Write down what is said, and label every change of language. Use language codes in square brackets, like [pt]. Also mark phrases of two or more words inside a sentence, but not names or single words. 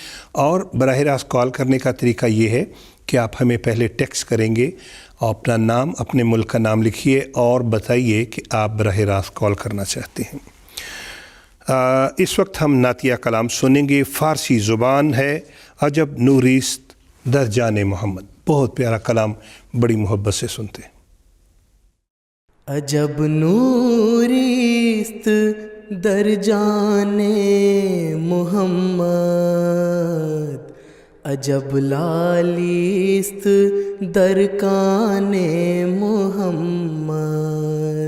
[ur] اور براہ راست کال کرنے کا طریقہ یہ ہے کہ آپ ہمیں پہلے ٹیکسٹ کریں گے اور اپنا نام، اپنے ملک کا نام لکھیے اور بتائیے کہ آپ براہ راست کال کرنا چاہتے ہیں. اس وقت ہم نعتیہ کلام سنیں گے. فارسی زبان ہے [fa] عجب نوریست در جان محمد. [ur] بہت پیارا کلام، بڑی محبت سے سنتے ہیں. [fa] عجب نوریست در جان محمد، عجب لالیست در کان محمد.